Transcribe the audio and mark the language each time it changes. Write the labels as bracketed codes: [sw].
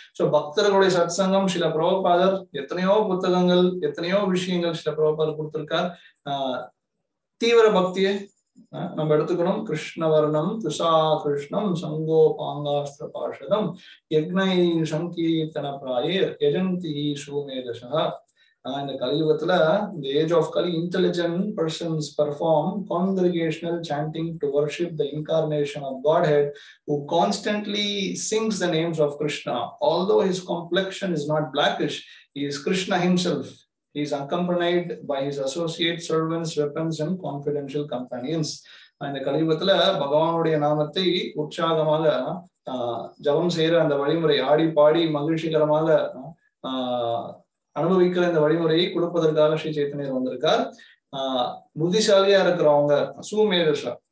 [ta] So பக்தர்களுடைய சத்சங்கம், சில பிரபுபாதர் எத்தனையோ புத்தகங்கள், எத்தனையோ விஷயங்கள் சில பிரபுபாதர் கொடுத்திருக்கார். தீவிர பக்தியை நம்ம எடுத்துக்கணும். [sa] கிருஷ்ணவர்ணம் துஷா கிருஷ்ணம் சங்கோ பாங்காஸ்திர பாஷதம் யக்னை சங்கீர்த்தன பிராயே யஜந்தி சூமேதசா. [ta] இந்த கலியுகத்துல, [en] இந்த age of Kali, intelligent persons perform congregational chanting to worship the incarnation of Godhead, who constantly sings the names of Krishna. Although his complexion is not blackish, he is Krishna himself. He is accompanied by his associate servants, weapons and confidential companions. [ta] இந்த கலியுகத்துல பகவானுடைய நாமத்தை உற்சாகமாக ஜபம் செய்யற அந்த வழிமுறை, ஆடி பாடி மகிழ்ச்சிகரமாக அனுபவிக்கிற இந்த வழிமுறையை கொடுப்பதற்காக ஸ்ரீ சைத்தன்யர் வந்திருக்கார். புத்திசாலியா இருக்கிறவங்க, சூமேதஷா,